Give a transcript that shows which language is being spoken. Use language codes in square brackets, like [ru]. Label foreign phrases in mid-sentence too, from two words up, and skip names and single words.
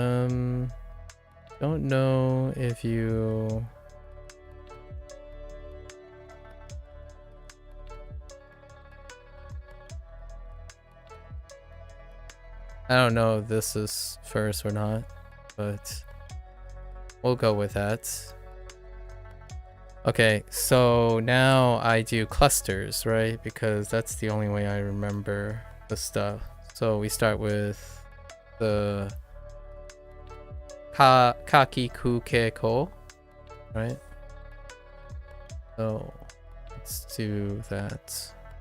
[en] Don't know if you I don't know if this is first or not, but we'll go with that. Okay, so now I do clusters, right? Because that's the only way I remember the stuff. So we start with the [ja] kaki ku ke ko, [en] right? So let's do that.